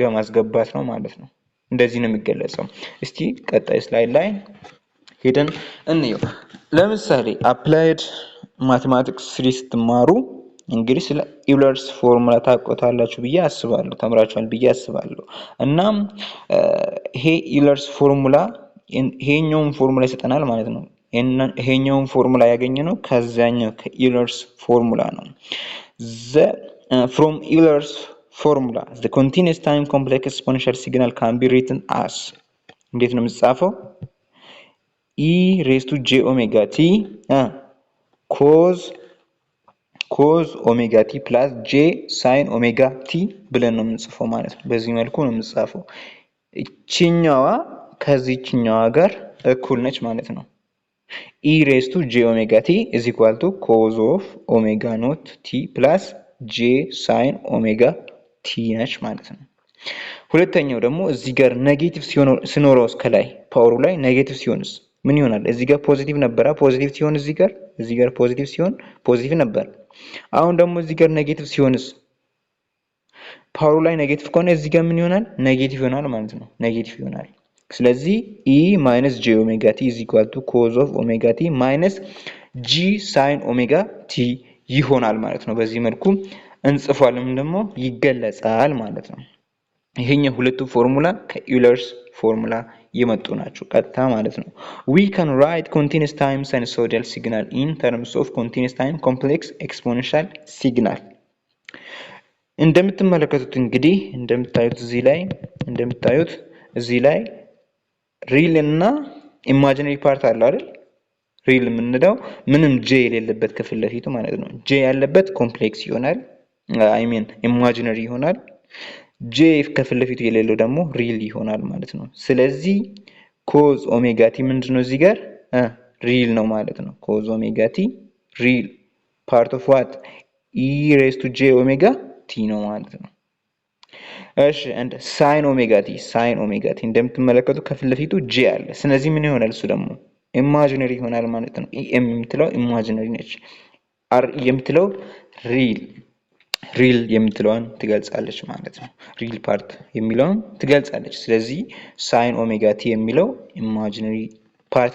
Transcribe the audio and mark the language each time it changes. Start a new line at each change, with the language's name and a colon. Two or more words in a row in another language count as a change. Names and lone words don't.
Amharic: ማስገባት ነው ማለት ነው። እንደዚህ ነው የሚገለጸው። እስቲ ቀጣይ ስላይድ ላይ ሄደን እንየው። ለምሳሌ
English: applied mathematics
Amharic: 3 ስትማሩ እንግዲህ ስለ ኢውለርስ ፎርሙላ ታውቁታላችሁ ብዬ አስባለሁ፣ ተምራችኋል ብዬ አስባለሁ። እናም ይሄ ኢውለርስ ፎርሙላ ይሄኛውን ፎርሙላ ይሰጠናል ማለት ነው። ይሄኛውን ፎርሙላ ያገኘነው ከዛኛው ከኢውለርስ ፎርሙላ ነው።
English: from Euler's formula the continuous time complex exponential signal can be written as
Amharic: እንዴት ነው የሚጻፈው?
English: e raised to j omega t cos omega t plus j sin omega t
Amharic: ብለን ነው የምንጽፈው ማለት ነው። በዚህ መልኩ ነው የምንጻፈው። እቺኛዋ ከዚህኛዋ ጋር እኩል ነች ማለት ነው።
English: e raised to j omega t
Amharic: is equal to cos of omega naught t plus j sin omega t ነች ማለት ነው። ሁለተኛው ደግሞ እዚህ ጋር ኔጌቲቭ ሲኖረው እስከላይ ፓወሩ ላይ ኔጌቲቭ ሲሆንስ ምን ይሆናል? እዚህ ጋር ፖዚቲቭ ነበር። ፖዚቲቭ ሲሆን እዚህ ጋር ፖዚቲቭ ሲሆን ፖዚቲቭ ነበር። አሁን ደግሞ እዚህ ጋር ኔጌቲቭ ሲሆንስ ፓወሩ ላይ ኔጌቲቭ ከሆነ እዚህ ጋር ምን ይሆናል? ኔጌቲቭ ይሆናል ማለት ነው። ኔጌቲቭ ይሆናል። ስለዚህ
English: e minus j omega t is equal to cos of omega t minus g sin omega t
Amharic: ይሆናል ማለት ነው። በዚህ መልኩ እንጽፋለን ደግሞ ይገለጻል ማለት ነው። ይሄኛው ሁለቱ ፎርሙላ ከኢውለርስ ፎርሙላ የመጡ ናቸው ቀጥታ ማለት ነው።
English: we can write continuous time sinusoidal signal in terms of continuous time complex exponential signal
Amharic: እንደምትመለከቱት እንግዲህ እንደምታዩት እዚህ ላይ ሪል እና
English: imaginary part
Amharic: አለ አይደል? ሪል የምንለው ምንም ጄ የሌለበት ከፊት ለፊቱ ማለት ነው። ጄ ያለበት ኮምፕሌክስ ይሆናል፣ ኢማጂነሪ ይሆናል። ጄ ከፊት ለፊቱ የሌለው ደግሞ ሪል ይሆናል ማለት ነው። ስለዚህ
English: cos omega t
Amharic: ምንድነው? እዚህ ጋር ሪል ነው ማለት ነው።
English: cos omega t real part of what e raise to j omega t
Amharic: ነው ማለት ነው። እሺ
English: and sin omega t
Amharic: እንደምትመለከቱ ከፊት ለፊቱ j አለ። ስለዚህ ምን ይሆናል? እሱ ደግሞ ኢማጂነሪ ይሆናል ማለት ነው። em የምትለው ኢማጂነሪ ነች። r የምትለው ሪል የምትለውን ትገልጻለች ማለት ነው።
English: real part
Amharic: የሚለውን ትገልጻለች። ስለዚህ
English: sin omega t
Amharic: የሚለው
English: imaginary part